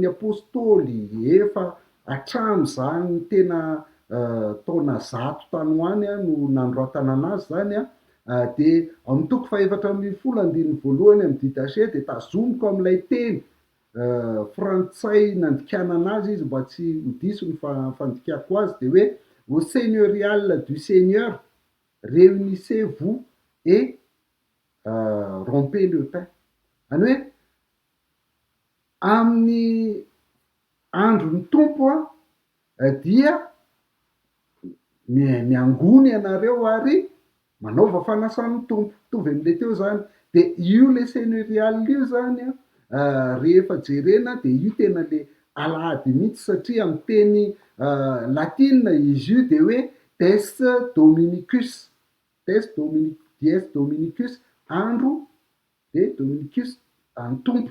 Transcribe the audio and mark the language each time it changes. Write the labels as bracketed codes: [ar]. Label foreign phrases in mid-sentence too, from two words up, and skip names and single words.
[mg] apôstôly efa hatramin'izany tena taona 100 tany ho any no nanoratana anazy zany de amin'ny toko 4:1 amin'ny Didache de tazomiko amin'ilay teny frantsay nandikanana azy izy mba tsy ho diso ny fandikako azy de hoe [fr] au seigneurial du Seigneur réunissez-vous et rompez le pain. [mg] Any hoe amin'ny andron'ny tompo dia miangony ianareo ary manaova fanasan'ny tompo, mitovy am'le teo zany. De io le seigneurial io zany rehefa jerena de io tena le alahady mihitsy satria amin'ny teny latina izy io de hoe [la] des dominicus, dies dominicus [mg] andro de dominicus any tompo.